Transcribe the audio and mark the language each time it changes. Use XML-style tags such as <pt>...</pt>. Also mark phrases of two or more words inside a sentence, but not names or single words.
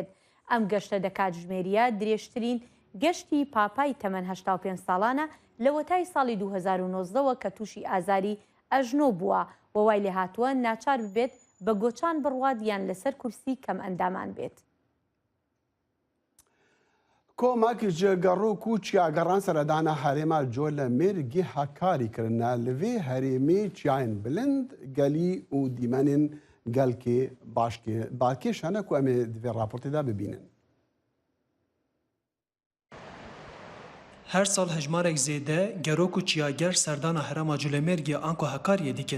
<ckb>ئەم گەشتە دەکات ژمێریە درێژترین گەشتی پاپای تەمەن 85 ساڵانە لە وەتای ساڵی 2019ەوە کە تووشی ئازاری ئەژنۆ بووە و وای لێ هاتووە ناچار ببێت بە گۆچان بڕوات یان لەسەر کورسی کەم ئەندامان بێت.</ckb> <ku>کۆمەکی جێگەڕوو و چیاگەڕان سەردانە هەرێما جۆ لە مێرگی هەکاریکردە لەوێ هەرێمێ چیایên bilind gelî û dîmenên gelkê balkêşane ku em ê divê raportê de bibînin. Her sal hejmarek zêde gerok û çiyager serdana herêma Culemêrgê anko hekariyê dikin.</ku>